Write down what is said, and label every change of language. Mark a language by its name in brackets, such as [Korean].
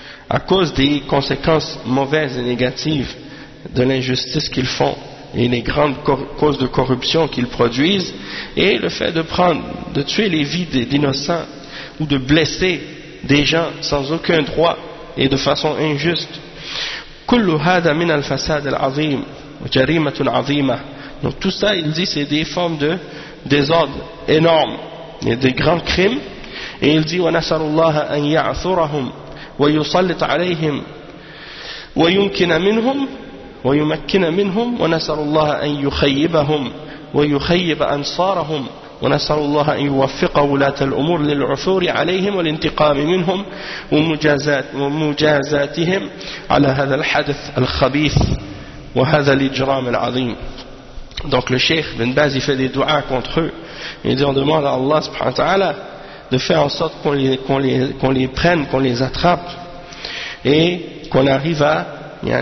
[French] à cause des conséquences mauvaises et négatives de l'injustice qu'ils font et les grandes causes de corruption qu'ils produisent, et le fait de tuer les vies d'innocents ou de blesser des gens sans aucun droit et de façon injuste. [Arabic] كل هذا من الفساد العظيم وجريمة عظيمة. [French] Donc tout ça, il dit, c'est des formes de désordre énorme et des grands crimes. Et il dit [Arabic] ونسأل الله أن يعثرهم ويسلط عليهم ويمكن منهم ويمكن منهم ونسأل الله أن يخيبهم ويخيب أنصارهم ونسأل الله أن يوفق ولاة الأمور للعثور عليهم والانتقام منهم ومجازاتهم على هذا الحدث الخبيث وهذا الإجرام العظيم. [French] Donc le Cheikh Ibn Baz fait des dua contre eux. Il dit on demande à Allah subhanahu wa ta'ala de faire en sorte qu'on les prenne, qu'on les attrape et qu'on arrive à